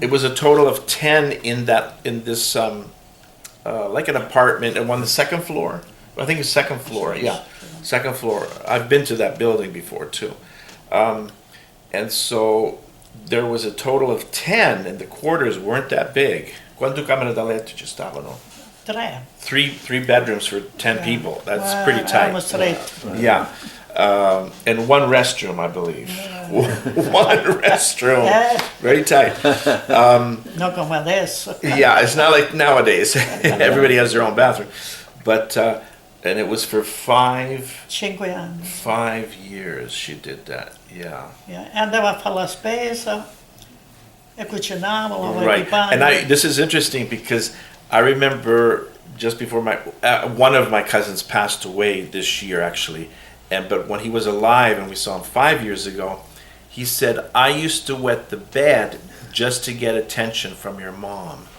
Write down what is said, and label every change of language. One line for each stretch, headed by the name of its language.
English: It was a total of 10 in this like an apartment on the second floor. I think it's second floor. Yeah, second floor. I've been to that building before too, and so there was a total of 10, and the quarters weren't that big.
Italian: Quanto camere da letto ci stavano? 3.
English: Three bedrooms for 10 people. That's pretty tight.
Italian: Erano stretti.
English: Yeah. And one restroom, I believe. One restroom. Very tight.
Italian: Non come adesso.
English: Yeah, it's not like nowadays. Everybody has their own bathroom. But And it was for
Italian: 5 anni.
English: 5 years she did that. Yeah. Yeah.
Italian: E andava a fare la spesa e cucinava, lavava i
English: Right.
Italian: panni.
English: And this is interesting because I remember just before one of my cousins passed away this year actually. But when he was alive and we saw him 5 years ago, he said, I used to wet the bed just to get attention from your mom.